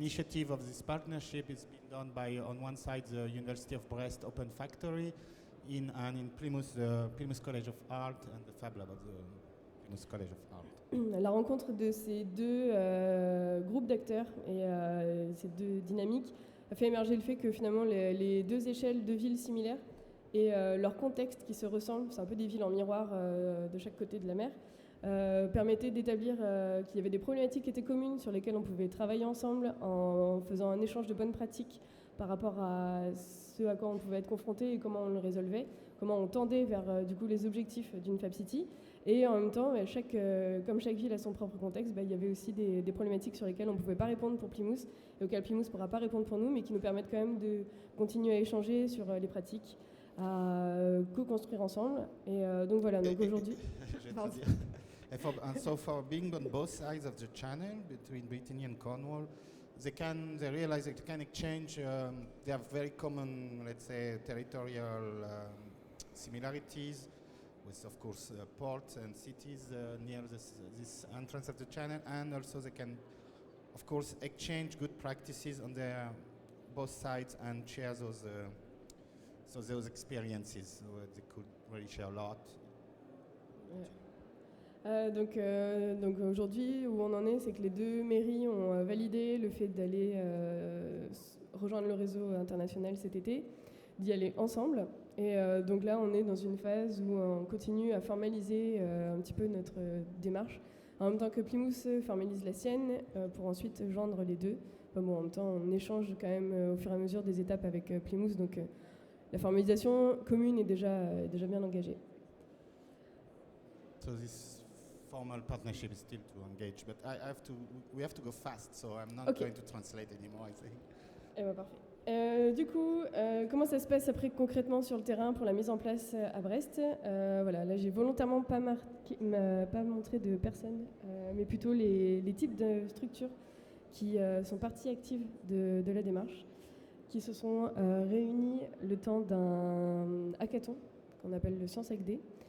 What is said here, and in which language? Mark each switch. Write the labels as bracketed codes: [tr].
[en] Initiative of this partnership is being done by, on one side, the University of Brest Open Factory, in Plymouth, the Plymouth College of Art, and the Fablab of the Plymouth College of Art. [fr] La rencontre de ces deux groupes d'acteurs et ces deux dynamiques a fait émerger le fait que finalement les deux échelles de villes similaires et leur contexte qui se ressemblent, c'est un peu des villes en miroir de chaque côté de la mer, permettaient d'établir qu'il y avait des problématiques qui étaient communes sur lesquelles on pouvait travailler ensemble en faisant un échange de bonnes pratiques par rapport à ce à quoi on pouvait être confronté et comment on le résolvait, comment on tendait vers du coup les objectifs d'une FabCity. Et en même temps, comme chaque ville a son propre contexte, il y avait aussi des problématiques sur lesquelles on ne pouvait pas répondre pour Plymouth et auxquelles Plymouth ne pourra pas répondre pour nous, mais qui nous permettent quand même de continuer à échanger sur les pratiques, à co-construire ensemble. Et donc voilà, donc aujourd'hui... [en] And so for being on both sides of the channel, between Brittany and Cornwall, they realize they can exchange, they have very common, let's say, territorial similarities, with, of course, ports and cities near this entrance of the channel, and also they can, of course, exchange good practices on their both sides and share those experiences. So they could really share a lot. [fr] Donc aujourd'hui, où on en est, c'est que les deux mairies ont validé le fait d'aller rejoindre le réseau international cet été, d'y aller ensemble. Et donc là, on est dans une phase où on continue à formaliser un petit peu notre démarche, en même temps que Plymouth formalise la sienne, pour ensuite joindre les deux. En même temps, on échange quand même au fur et à mesure des étapes avec Plymouth, donc la formalisation commune est déjà bien engagée. [en] So this formal partnership is still to engage, but we have to go fast, so I'm not going to translate anymore, I think. [fr] Eh ben, parfait. Du coup, comment ça se passe après concrètement sur le terrain pour la mise en place à Brest? Voilà, là j'ai volontairement pas montré de personnes, mais plutôt les types de structures qui sont parties actives de la démarche, qui se sont réunies le temps d'un hackathon qu'on appelle le Science Hack Day.